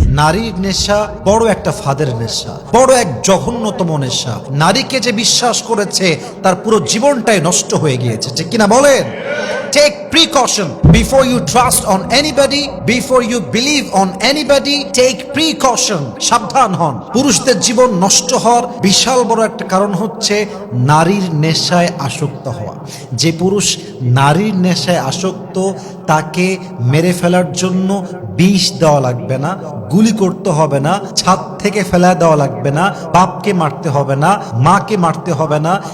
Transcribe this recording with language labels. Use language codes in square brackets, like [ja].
[bn] নারীর নেশা বড় একটা ফাঁদের নেশা, বড় এক জঘন্যতম নেশা। নারীকে যে বিশ্বাস করেছে তার পুরো জীবনটাই নষ্ট হয়ে গিয়েছে, ঠিক কিনা বলেন? [en] Take precaution before you trust on anybody, before you believe on anybody. Take precaution. [bn] সাবধান হন। পুরুষদের জীবন নষ্ট হওয়ার বিশাল বড় একটা কারণ হচ্ছে নারীর নেশায় আসক্ত হওয়া। যে পুরুষ নারীর নেশায় আসক্ত তাকে মেরে ফেলার জন্য বিষ দেওয়া লাগবে না, গুলি করতে হবে না, ছাদ থেকে ফেলা দেওয়া লাগবে না, বাপকে মারতে হবে না, মাকে মারতে হবে না।